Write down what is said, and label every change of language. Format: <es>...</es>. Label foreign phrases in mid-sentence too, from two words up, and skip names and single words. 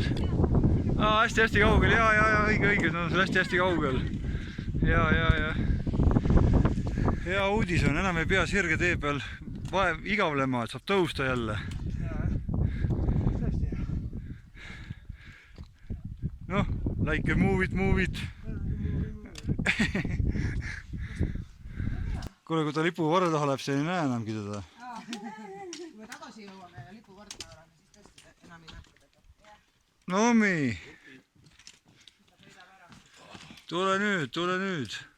<et>Hästi kaugel, ja, õige, no see on hästi kaugel. Ja. Hea uudis on, enam ei pea sirge tee peal igavlema, et saab tõusta jälle. Tõesti hea. Noh,</et> <en>like move it.</en> <et>Kuule, kui ta lipuvarre taha läheb, siis ei näe enamgi teda. Kui me tagasi jõuame ja lipuvarda oleme, siis tõesti enam ei nähta teda. Nomi! Tule nüüd.</et>